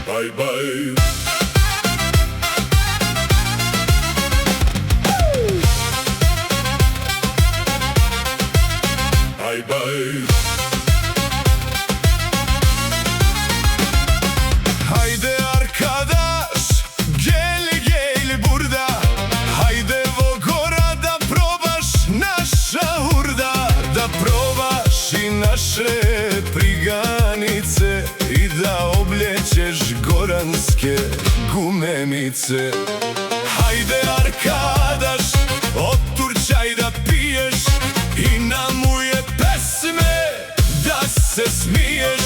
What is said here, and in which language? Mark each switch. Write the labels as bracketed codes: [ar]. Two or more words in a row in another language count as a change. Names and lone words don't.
[tr] baj. Aj baj. Haydi arkadaş, gel gel burada. [sr] Haydi Vogora da probaš naša hurda. Da probaš i naše priganice i da obljećeš goranske gumenice. [tr] Haydi arkadaš, [sr] oturčaj da piješ i namuje pesme da se smiješ.